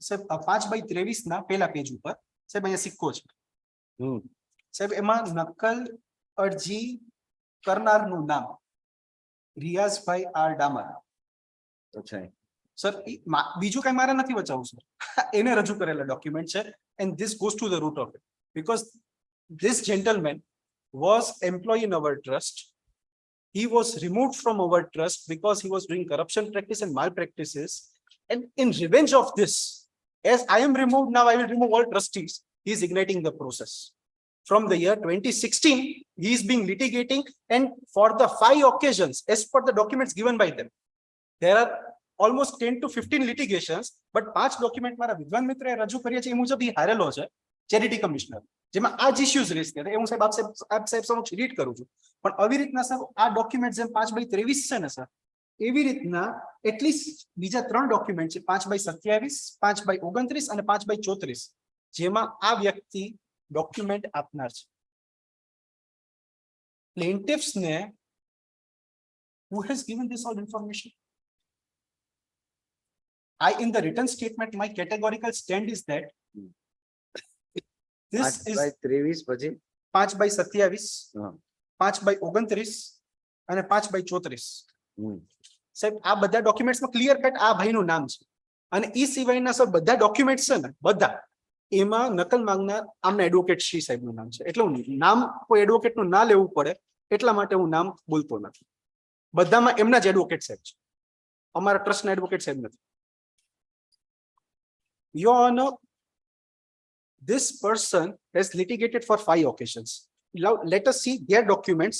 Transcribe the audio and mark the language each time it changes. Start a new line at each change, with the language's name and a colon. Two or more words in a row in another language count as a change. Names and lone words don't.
Gujarati: સાહેબ 5/23 ના પહેલા પેજ ઉપર સાહેબ અહીંયા સિક્કો છે સાહેબ, એમાં નકલ અરજી કરનારનું નામ રિયાઝભાઈ આર ડામર. અચ્છા સર, બીજું કઈ મારે નથી બચાવવું સર, એને રજૂ કરેલા ડોક્યુમેન્ટ છે.
English: And this goes to the root of it, because this gentleman was employee in our trust. He was removed from our trust because he was doing corruption practice and malpractices. And in revenge of this, as I am removed now, I will remove all trustees. He is igniting the process. From the year 2016, he is being litigating, and for the 5 occasions, as per the documents given by them, there are almost 10 to 15 litigations, but 5 document
Gujarati: મારા વિદ્વાન મિત્રએ રજૂ કર્યા છે એ મુજબ એ હારેલો છે ચેરિટી કમિશનર, જેમાં આ જ ઇશ્યુઝ રેઝ કર્યા. હું સાહેબ આપ સાહેબ સમક્ષ રીડ કરું છું. પણ આવી રીતના સાહેબ આ ડોક્યુમેન્ટ જેમ 5/23 છે ને સર, એવી રીતના એટલીસ્ટ બીજા 3 ડોક્યુમેન્ટ છે 5/27, 5/29 અને 5/34, જેમાં આ વ્યક્તિ ડોક્યુમેન્ટ આપનાર છે.
English: પ્લેન્ટિફ્સ ને who has given this all information? In the written statement, my categorical stand is that this is
Gujarati: 5/23 પછી 5/27, 5/29 અને 5/34. સાહેબ આ બધા ડોક્યુમેન્ટ્સમાં
English: clear cut
Gujarati: આ ભાઈનું નામ છે. અને એ સિવાયના સર બધા ડોક્યુમેન્ટ્સ છે ને બધા, એમાં નકલ માંગનાર આમના એડવોકેટ શ્રી સાહેબનું નામ છે. એટલે હું નામ કોઈ એડવોકેટનું ના લેવું પડે એટલા માટે હું નામ બોલતો નથી. બધામાં એમના જ એડવોકેટ સાહેબ છે, અમારા ટ્રસ્ટના એડવોકેટ સાહેબ નથી.
English: Your Honor, this person has litigated for 5 occasions. Now, let us see their documents.